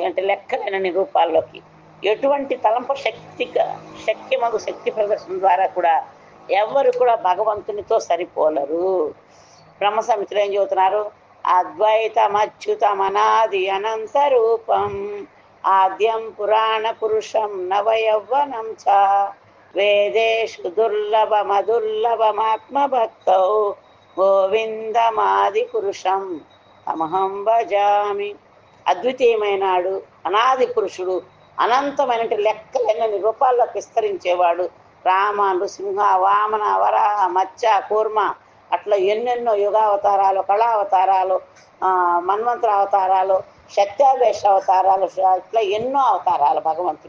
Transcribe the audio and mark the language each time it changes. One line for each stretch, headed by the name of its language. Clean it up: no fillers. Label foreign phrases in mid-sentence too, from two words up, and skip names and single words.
Telugu: అంటే లెక్కలేనన్ని రూపాల్లోకి ఎటువంటి తలంప శక్తిమగు శక్తి ప్రదర్శన ద్వారా కూడా ఎవరు కూడా భగవంతునితో సరిపోలరు. బ్రహ్మ సంహితలో ఏం చెబుతున్నారు?
Sanskrit: అద్వైతమచ్యుతమనాది అనంత రూపం ఆద్యం పురాణ పురుషం నవయవ్వనం చ వేదేషు దుర్లభమదుర్లభమాత్మభక్తౌ గోవిందమాది పురుషం తమహం భజామి.
Telugu: అద్వితీయమైనాడు, అనాది పురుషుడు, అనంతమైన లెక్కలెన్నని రూపాల్లోకి విస్తరించేవాడు. రామ, నృసింహ, వామన, వరాహ, మత్స్య, కూర్మ అట్లా ఎన్నెన్నో యుగావతారాలు, కళావతారాలు, మన్వంతర అవతారాలు, శక్త్యావేశ అవతారాలు, ఇట్లా ఎన్నో అవతారాలు భగవంతుడు.